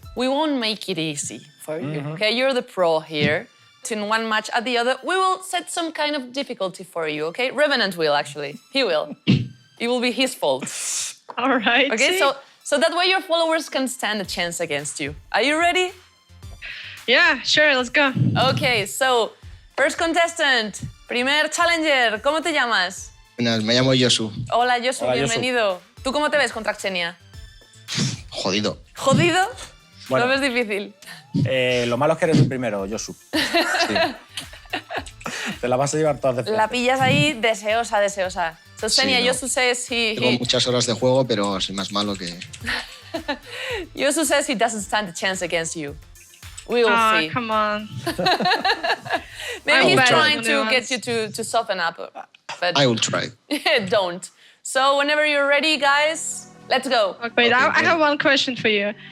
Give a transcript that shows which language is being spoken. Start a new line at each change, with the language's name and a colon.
English: We won't make it easy for you, okay? You're the pro here. In one match at the other, we will set some kind of difficulty for you, okay? Revenant will, actually. He will. It will be his fault. All right. Okay, so that way your followers can stand a chance against you. Are you ready? Yeah, sure, let's go. Okay, so first contestant, primer challenger,
Spanish: ¿cómo te llamas? Buenas, me llamo Yosu. Hola, Yosu, Hola, bienvenido. ¿Tú cómo te ves contra Xenia? Jodido. ¿Jodido? Bueno. ¿Lo ves difícil? Lo malo es que eres el primero, Yosu. Sí. Te la vas a llevar todas de frente. La pillas ahí deseosa, deseosa.
English: So, Xenia,
Spanish: Sí, no.
English: Yosu says
Spanish: Tengo muchas horas de juego, pero soy más malo que...
English: Yosu says he doesn't stand a chance against you. We will see. Come on. Maybe he's will trying try. to get you to soften up, but I will try. don't. So whenever you're ready, guys, let's go. Okay, wait, I have one question for you.